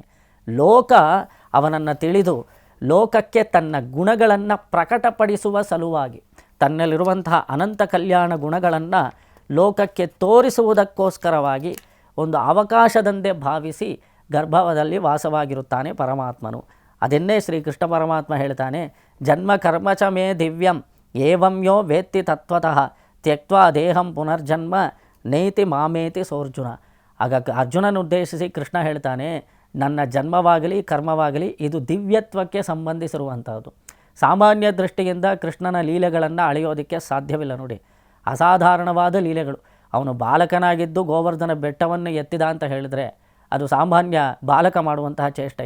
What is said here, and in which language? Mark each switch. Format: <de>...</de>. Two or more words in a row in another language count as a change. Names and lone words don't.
<kn>ಲೋಕ ಅವನನ್ನು ತಿಳಿದು ಲೋಕಕ್ಕೆ ತನ್ನ ಗುಣಗಳನ್ನು ಪ್ರಕಟಪಡಿಸುವ ಸಲುವಾಗಿ, ತನ್ನಲ್ಲಿರುವಂತಹ ಅನಂತ ಕಲ್ಯಾಣ ಗುಣಗಳನ್ನು ಲೋಕಕ್ಕೆ ತೋರಿಸುವುದಕ್ಕೋಸ್ಕರವಾಗಿ ಒಂದು ಅವಕಾಶದಂತೆ ಭಾವಿಸಿ ಗರ್ಭದಲ್ಲಿ ವಾಸವಾಗಿರುತ್ತಾನೆ ಪರಮಾತ್ಮನು. ಅದನ್ನೇ ಶ್ರೀಕೃಷ್ಣ ಪರಮಾತ್ಮ ಹೇಳ್ತಾನೆ,</kn> <sa>ಜನ್ಮ ಕರ್ಮ ಚ ಮೇ ದಿವ್ಯಂ ಏವಂ ಯೋ ವೇತ್ತಿ ತತ್ವತಃ ತ್ಯಕ್ತ್ವಾ ದೇಹಂ ಪುನರ್ಜನ್ಮ ನೈತಿ ಮಾಮೇತಿ ಸೋರ್ಜುನ.</sa> <kn>ಆಗ ಅರ್ಜುನನ ಉದ್ದೇಶಿಸಿ ಕೃಷ್ಣ ಹೇಳ್ತಾನೆ, ನನ್ನ ಜನ್ಮವಾಗಲಿ ಕರ್ಮವಾಗಲಿ ಇದು ದಿವ್ಯತ್ವಕ್ಕೆ ಸಂಬಂಧಿಸಿರುವಂಥದ್ದು. ಸಾಮಾನ್ಯ ದೃಷ್ಟಿಯಿಂದ ಕೃಷ್ಣನ ಲೀಲೆಗಳನ್ನು ಅಳೆಯೋದಕ್ಕೆ ಸಾಧ್ಯವಿಲ್ಲ. ನೋಡಿ, ಅಸಾಧಾರಣವಾದ ಲೀಲೆಗಳು. ಅವನು ಬಾಲಕನಾಗಿದ್ದು ಗೋವರ್ಧನ ಬೆಟ್ಟವನ್ನು ಎತ್ತಿದ ಅಂತ ಹೇಳಿದ್ರೆ ಅದು ಸಾಮಾನ್ಯ ಬಾಲಕ ಮಾಡುವಂತಹ ಚೇಷ್ಟೆಯ.</kn>